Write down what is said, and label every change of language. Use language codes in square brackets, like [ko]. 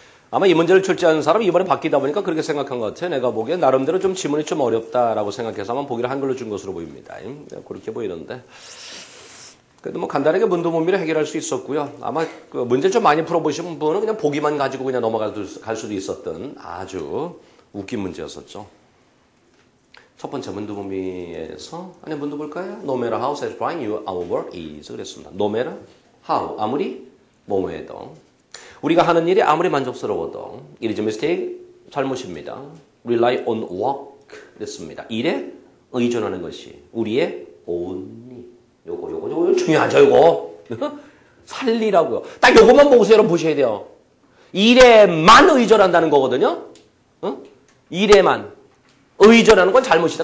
[ko] 아마 이 문제를 출제하는 사람이 이번에 바뀌다 보니까 그렇게 생각한 것 같아요. 내가 보기엔 나름대로 좀 지문이 좀 어렵다라고 생각해서 아마 보기를 한글로 준 것으로 보입니다. 그렇게 보이는데. 그래도 뭐 간단하게 문도문미를 해결할 수 있었고요. 아마 그 문제를 좀 많이 풀어보신 분은 그냥 보기만 가지고 그냥 넘어갈 수도 있었던 아주 웃긴 문제였었죠. 첫 번째 문도문미에서 문도 볼까요? [en] No matter how satisfying our work is [ko] 그랬습니다. [en] No matter how [ko] 아무리 뭐뭐해도 우리가 하는 일이 아무리 만족스러워도 [en] it is a mistake [ko] 잘못입니다. [en] Rely on work [ko] 그랬습니다. 일에 의존하는 것이 우리의 only 요거 중요하죠. 요거 살리라고요. 딱 요것만 보고서 여러분 보셔야 돼요. 일에만 의존한다는 거거든요. 일에만 의존하는 건 잘못이다.